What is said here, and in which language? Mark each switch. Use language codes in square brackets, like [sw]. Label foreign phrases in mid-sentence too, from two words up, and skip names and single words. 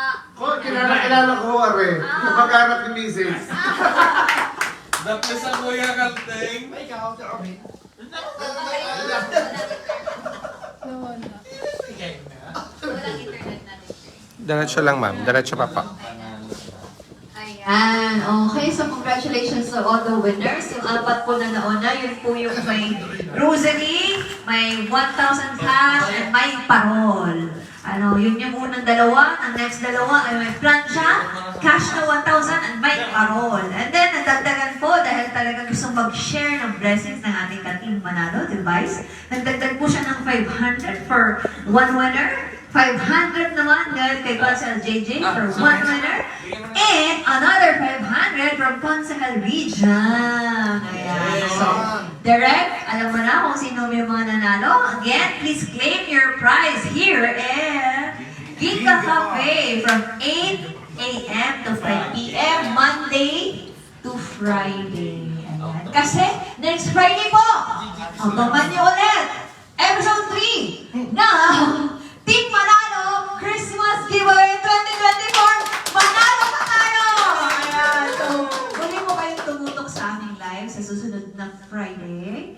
[tl] kilala ko, Are. Kapag-anak ni Mrs. Nagpasa ko yung kalde. Walang internet natin. Diretso lang, ma'am. Diretso pa pa. Ayan, okay. [en] So, congratulations to all the winners. [tl] Yung apat po na nauna, yun po yung may rosary, may 1,000 cash, and may parol. Ano, yun yung unang dalawa. Ang next dalawa ay may plancha, cash na 1,000, and may parol. And then, nagdagdagan po dahil talaga gusto mag-share ng blessings ng ating ka-Team Manalo device. Nagdagdag po siya ng 500 [en] for one winner. [tl] 500 naman dahil kay Consel JJ [en] for one winner. And another 500 from Consel Region. [tl] Ayan. So, Direct, alam mo na kung sino yung mga nanalo. [en] Again, please claim your prize here at Gika Cafe from 8 a.m. to 5 p.m. Monday to Friday. [tl] Ayan. Kasi next Friday po, abangan niyo ulit episode 3 na Team Manalo Christmas Giveaway 2024. Manalo pa tayo! Ayan. So, muli mo kayong tumutok sa aming live sa susunod na Friday.